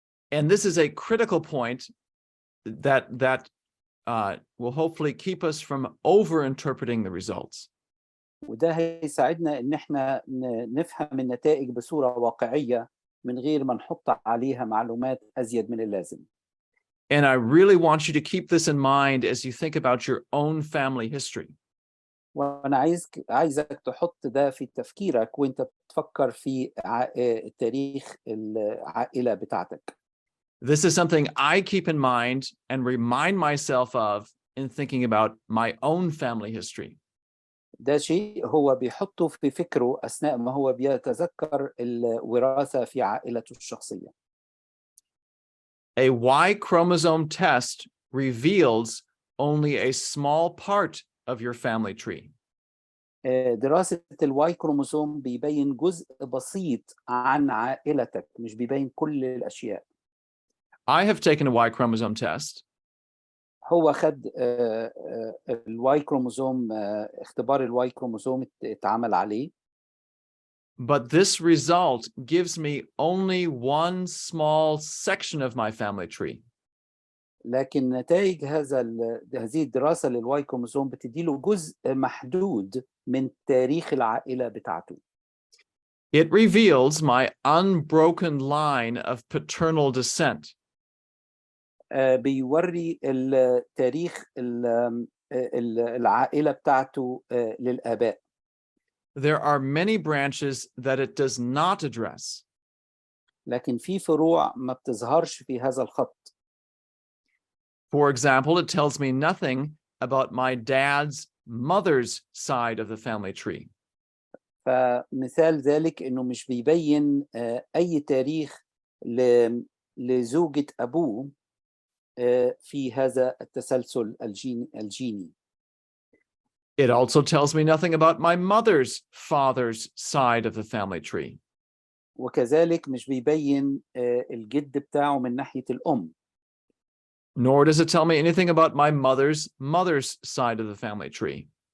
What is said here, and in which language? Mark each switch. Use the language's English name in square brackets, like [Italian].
[English] And this is a critical point that will hopefully keep us from over-interpreting the results. [Arabic] وده هيساعدنا إن احنا نفهم النتائج بصورة واقعية من غير ما نحط عليها معلومات أزيد من اللازم. [English] And I really want you to keep this in mind as you think about your own family history. [Arabic] وأنا عايزك تحط ده في تفكيرك وأنت بتفكر في تاريخ العائلة بتاعتك. [English] This is something I keep in mind and remind myself of in thinking about my own family history. [Arabic] ده شيء هو بيحطه في فكره أثناء ما هو بيتذكر الوراثة في عائلته الشخصية. [English] A Y chromosome test reveals only a small part of your family tree. [Arabic] دراسة الواي كروموسوم بيبين جزء بسيط عن عائلتك، مش بيبين كل الأشياء. [English] I have taken a Y chromosome test. [Arabic] هو خد الواي كروموسوم، اختبار الواي كروموسوم اتعمل عليه. [English] But this result gives me only one small section of my family tree. [Arabic] لكن نتائج هذه الدراسة للواي كروموسوم بتديله جزء محدود من تاريخ العائلة بتاعته. [English] It reveals my unbroken line of paternal descent. [Arabic] بيوري التاريخ العائلة بتاعته للآباء. [English] There are many branches that it does not address. [Arabic] لكن في فروع ما بتظهرش في هذا الخط. [English] For example, it tells me nothing about my dad's mother's side of the family tree. [Arabic] فمثال ذلك إنه مش بيبين أي تاريخ لزوجة أبوه في هذا التسلسل الجيني. [English] It also tells me nothing about my mother's father's side of the family tree. [Arabic] وكذلك مش بيبين الجد بتاعه من ناحية الأم. [English] Nor does it tell me anything about my mother's mother's side of the family tree.